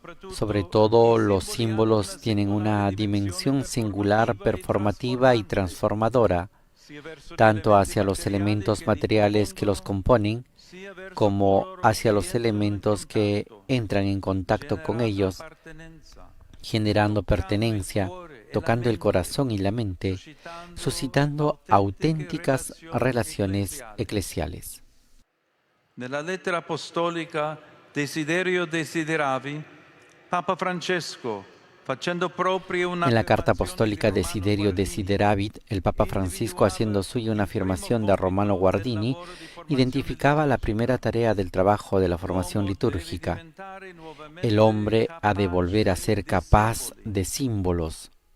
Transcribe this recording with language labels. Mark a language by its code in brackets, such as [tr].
[es] Sobre todo, los símbolos tienen una dimensión singular, performativa y transformadora, tanto hacia los elementos materiales que los componen, como hacia los elementos que entran en contacto con ellos, generando pertenencia, tocando el corazón y la mente, suscitando auténticas relaciones eclesiales. [it] Nella lettera apostolica Desiderio Desideravi, Papa Francesco, facendo proprio una... [es] En la carta apostólica Desiderio Desideravit, el Papa Francisco, haciendo suya una afirmación de Romano Guardini, identificaba la primera tarea del trabajo de la formación litúrgica. El hombre ha de volver a ser capaz de símbolos.